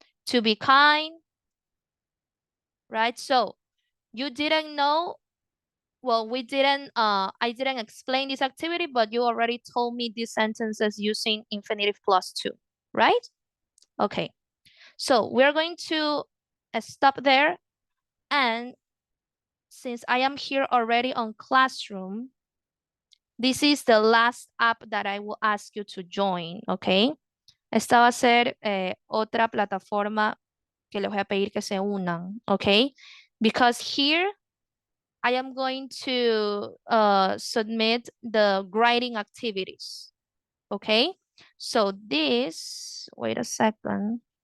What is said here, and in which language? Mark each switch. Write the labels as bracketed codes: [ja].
[en] To be kind, right? So you didn't know, well, I didn't explain this activity, but you already told me these sentences using infinitive plus 2, right? Okay, so we're going to stop there. And since I am here already on Classroom, this is the last app that I will ask you to join, okay? [es] Esta va a ser otra plataforma que les voy a pedir que se unan, okay? [en] Because here I am going to submit the grading activities, okay? So this, wait a second.